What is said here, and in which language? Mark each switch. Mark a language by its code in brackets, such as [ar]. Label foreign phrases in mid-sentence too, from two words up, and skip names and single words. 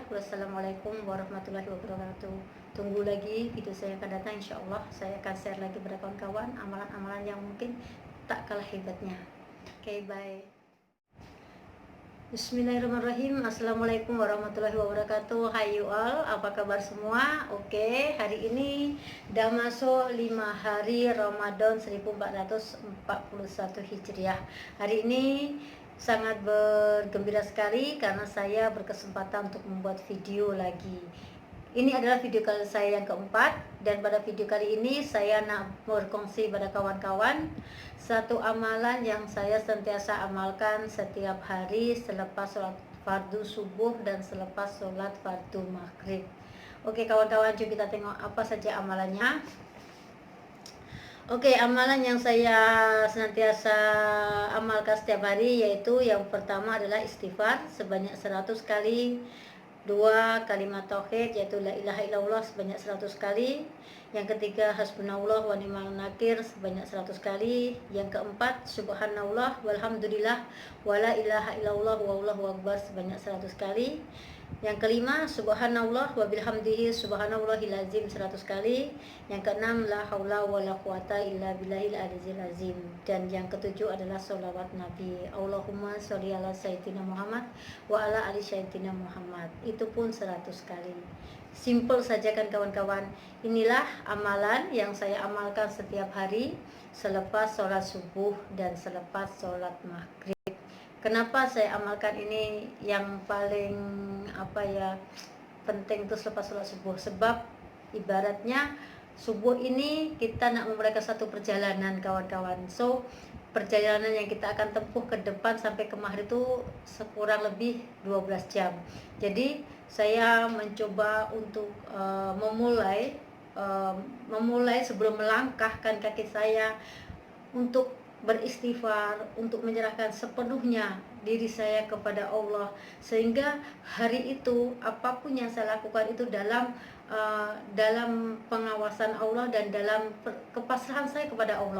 [ar] والسلام عليكم ورحمة الله وبركاته. [ms] Tunggu lagi video saya akan datang, [ar] إن شاء الله [ms] saya akan share lagi kepada kawan-kawan amalan-amalan yang mungkin tak kalah hebatnya. [en] Oke, bye. [ar] بسم الله الرحمن الرحيم. السلام عليكم ورحمة الله وبركاته. [en] Hai you all, [id] apa kabar semua? Oke, hari ini udah masuk 5 hari Ramadan 1441 Hijriah. Hari ini sangat bergembira sekali karena saya berkesempatan untuk membuat video lagi. [ms] Ini adalah video kali saya yang keempat, dan pada video kali ini saya nak berkongsi pada kawan-kawan satu amalan yang saya sentiasa amalkan setiap hari selepas sholat fardu subuh dan selepas sholat fardu maghrib. [id] Oke kawan-kawan, coba kita tengok apa saja amalannya. Oke, amalan yang saya senantiasa amalkan setiap hari yaitu yang pertama adalah istighfar sebanyak 100 kali. 2 kalimat tauhid yaitu [ar] لا إله إلا الله [id] sebanyak 100 kali. Yang ketiga [ar] حسبنا الله ونعم النكير [id] sebanyak 100 kali. Yang keempat [ar] سبحان الله والحمد لله ولا إله إلا الله والله أكبر [id] sebanyak 100 kali. Yang kelima [ar] سبحان الله وبحمده سبحان الله العظيم [id] 100 kali. [ar] Yang keenam لا حول ولا قوة إلا بالله العلي العظيم. [id] Dan yang ketujuh adalah sholawat Nabi, [ar] اللهم صل على سيدنا محمد وعلى آل سيدنا محمد. [id] Itu pun 100 kali. Simple saja kan kawan-kawan. Inilah amalan yang saya amalkan setiap hari selepas sholat subuh dan selepas sholat maghrib. Kenapa saya amalkan ini yang paling penting itu selepas sholat subuh? Sebab ibaratnya subuh ini kita nak memulai satu perjalanan kawan-kawan. So perjalanan yang kita akan tempuh ke depan sampai ke maghrib itu sekurang lebih 12 jam. Jadi saya mencoba untuk memulai sebelum melangkahkan kaki saya untuk beristighfar, untuk menyerahkan sepenuhnya diri saya kepada Allah, sehingga hari itu apapun yang saya lakukan itu dalam pengawasan Allah dan dalam kepasrahan saya kepada Allah.